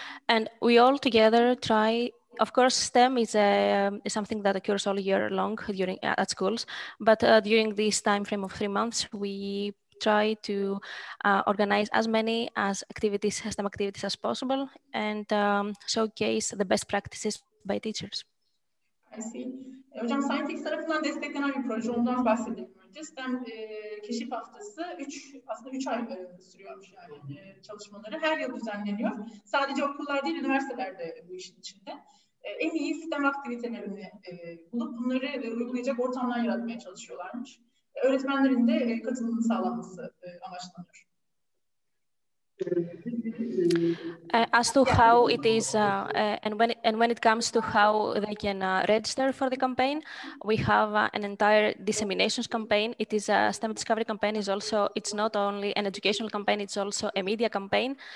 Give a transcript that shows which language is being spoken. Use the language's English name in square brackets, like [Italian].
[English] And we all together try. Of course, STEM is something that occurs all year long at schools, but during this time frame of 3 months, we try to organize as many STEM activities as possible and showcase the best practices by teachers. I see. [Turkish] Hocam Scientix tarafından desteklenen bir proje, ondan bahsedelim önce. STEM Keşif Haftası aslında 3 ay sürüyormuş yani çalışmaları. Her yıl düzenleniyor. Sadece okullar değil, üniversiteler de bu işin içinde. En iyi STEM aktivitelerini bulup bunları uygulayacak ortamlar yaratmaya çalışıyorlarmış. Öğretmenlerin de katılımını sağlanması amaçlanıyor. [English] As to how it is, and when it comes to how they can register for the campaign, we have an entire disseminations campaign. It is a STEM Discovery Campaign. It's not only an educational campaign; it's also a media campaign.